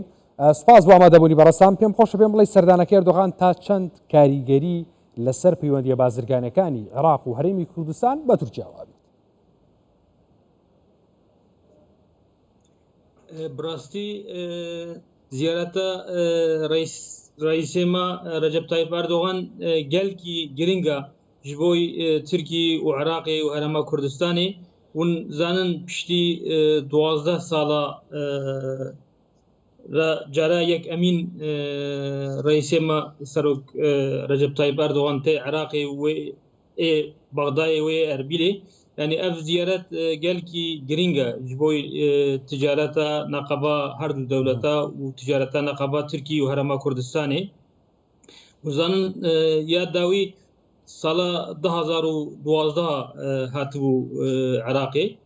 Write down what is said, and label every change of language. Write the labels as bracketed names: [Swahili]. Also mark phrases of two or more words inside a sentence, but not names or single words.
[Central Kurdish] سپاس بۆ ئامادەبوونی بەڕێستان. پێم خۆشە پێم بڵێ سەردانەکەی ئەردۆغان تا چەند کاریگەری لەسەر پەیوەندیە بازرگانەکانی عێراق و هەرێمی کوردستان بە تورکیاوە بێت. [Kurdish] براستی زیارەتە رئیسێما رەجەب تایپ ئەردۆغان گەلکی گرنگە ji bo Tirkiye û Iraqê û Herêma Kurdistanê hûn zanin piştî 12 sala cara yek emîn reîsêma serok Recep Tayyip Erdogan tê Iraqê wê ê Bexdayê wê Erbilê yani ev ziyaret gelkî giring e ji bo ticareta neqeba her du dewleta û ticareta neqeba Tirkiye û Herêma Kurdistanê zanin ya dawî sala 2012 hatibû Iraqê